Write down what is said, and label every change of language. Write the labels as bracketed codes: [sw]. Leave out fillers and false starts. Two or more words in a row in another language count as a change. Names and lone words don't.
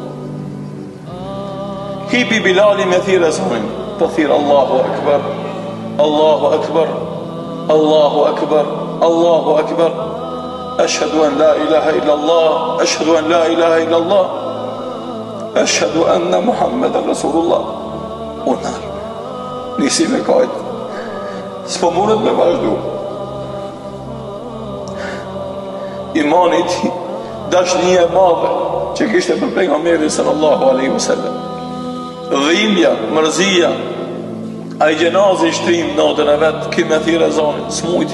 [sq] Hipi Bilali me thirr ezanin, po thirr [ar] الله أكبر، الله أكبر، الله أكبر، الله أكبر. أشهد أن لا إله إلا الله، أشهد أن لا إله إلا الله، أشهد أن محمدا رسول الله. [sq] Unar, nisi me kajt, s'po mundet me vazhdu. Imanit, dashnia e madhe që kishte për pejgamberin [ar] صلى الله عليه وسلم. [sq] Dhimbja, mërzia, ai gjenazi shtrim natën e vet, ki me thirr ezanin, s'mujti.